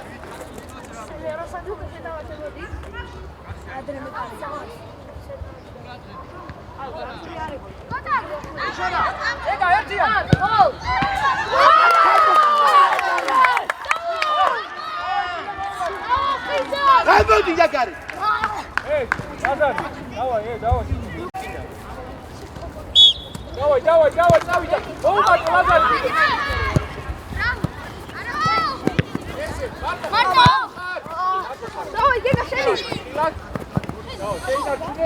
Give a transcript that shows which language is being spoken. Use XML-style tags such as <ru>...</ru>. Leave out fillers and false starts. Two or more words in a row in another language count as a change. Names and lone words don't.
<ka>ეკა ერთია. გამოდი დაგარი.</ka> <ru>Назад. Давай. Давай,</ru> <ka>წავიდა. მოუმატე назад. მარტო. დავაი, გეგა შენი. დავაი,</ka>